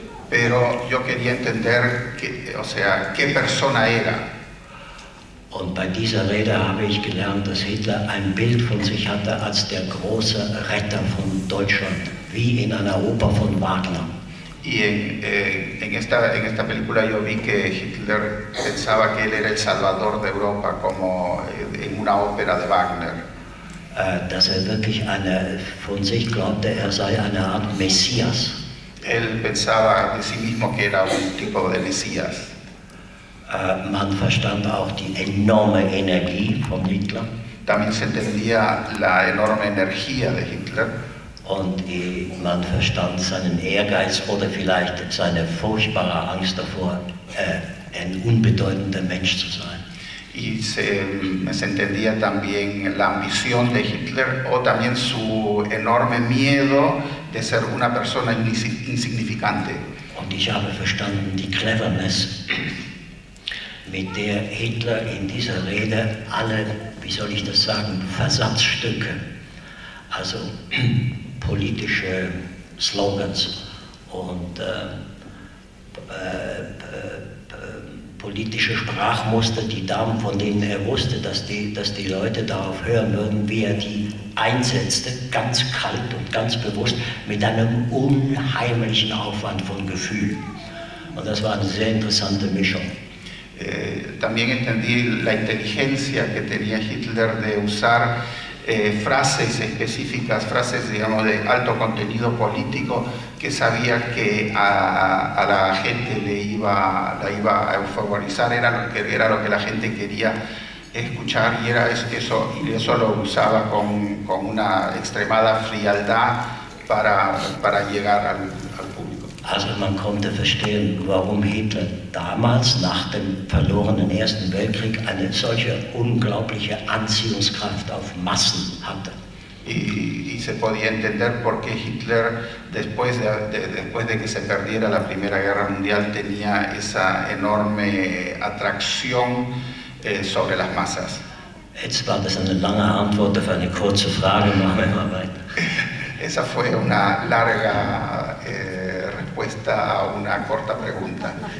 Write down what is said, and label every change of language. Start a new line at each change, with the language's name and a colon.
Spanish: Pero yo quería entender, qué persona era.
German: Und bei dieser Rede habe ich gelernt, dass Hitler ein Bild von sich hatte als der große Retter von Deutschland, wie in einer Oper von Wagner.
Spanish: Y en esta película yo vi que Hitler pensaba que él era el salvador de Europa, como en una ópera de Wagner.
German: Dass wirklich von sich glaubte, er sei eine Art Messias.
Spanish: Él pensaba de sí mismo que era un tipo de Mesías.
German: Man verstand auch die enorme Energie von Hitler.
Spanish: También se entendía la enorme energía de Hitler.
German: Und man verstand seinen Ehrgeiz oder vielleicht seine furchtbare Angst davor, ein unbedeutender Mensch zu sein.
Spanish: Y se entendía también la ambición de Hitler, o también su enorme miedo de ser una persona insignificante.
German: Und ich habe verstanden die Cleverness, mit der Hitler in dieser Rede alle, wie soll ich das sagen, Versatzstücke, also politische Slogans und politische Sprachmuster, von denen er wusste, dass die Leute darauf hören würden, wie er die einsetzte, ganz kalt und ganz bewusst, mit einem unheimlichen Aufwand von Gefühl. Und das war eine sehr interessante Mischung.
Spanish: También entendí la inteligencia que tenía Hitler de usar frases específicas, frases, digamos, de alto contenido político, que sabía que a la gente la iba a euforizar, era lo que la gente quería escuchar, y eso lo usaba con una extremada frialdad para llegar al público.
German: Also man konnte verstehen, warum Hitler damals nach dem verlorenen Ersten Weltkrieg eine solche unglaubliche Anziehungskraft auf Massen hatte.
Spanish: Y se podía entender por qué Hitler, después de que se perdiera la Primera Guerra Mundial, tenía esa enorme atracción sobre las masas.
German: Jetzt war das eine lange Antwort auf eine kurze Frage, machen wir mal weiter.
Spanish: Esa fue una larga respuesta a una corta pregunta.